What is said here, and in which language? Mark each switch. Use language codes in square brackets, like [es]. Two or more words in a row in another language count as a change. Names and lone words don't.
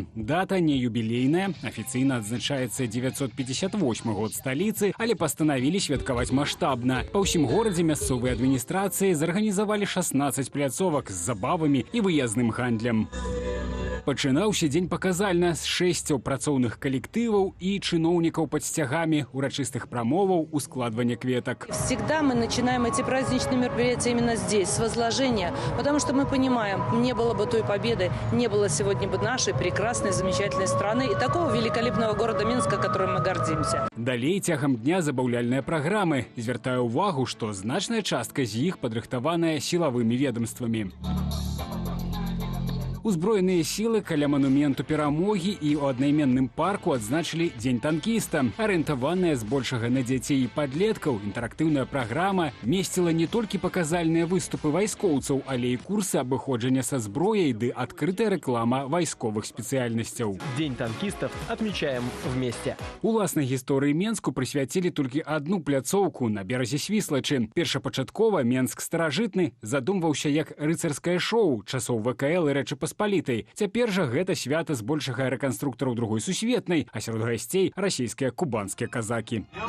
[be] Дата не юбілейная, афіцыйна адзначаецца 958 год сталіцы, але пастанавілі святкаваць маштабна. Па ўсім горадзе мясцовыя адміністрацыі зарганізавалі 16 пляцовак з забавамі і выязным гандлем. Пачынаўся дзень паказальна з 6 працоўных калектываў і чыноўнікаў пад сцягамі, урачыстых прамоваў, ускладвання кветак. [ru] Всегда мы начинаем эти праздничные мероприятия именно здесь, с возложения, потому что мы понимаем, не было бы той победы, не было сегодня бы нашей прекрасной, замечательной страны и такого великолепного города Минска, которым мы гордимся. [be] Далей цягам дня забаўляльныя праграмы. Звяртаю ўвагу, што значная частка з іх падрыхтаваная сілавымі ведомствамі. Узброеныя сілы каля манументу перамогі і ў аднайменным парку адзначылі Дзень танкіста. Арыентаваная збольшага на дзяцей і падлеткаў, інтэрактыўная праграма месціла не толькі паказальныя выступы вайскоўцаў, але і курсы абыходжання са зброяй ды адкрытая рэклама вайсковых спецыяльнасцяў. [ru] День танкистов отмечаем вместе. [be] Уласнай гісторыі Менску прысвяцілі толькі адну пляцоўку на беразе Свіслачы. Першапачаткова Менск старажытны задумваўся як рыцарскае шоу часоў ВКЛ і Рэчы Паспалітай. Цяпер жа гэта свята збольшага рэканструктараў другой сусветнай, а сярод гасцей расійскія кубанскія казакі.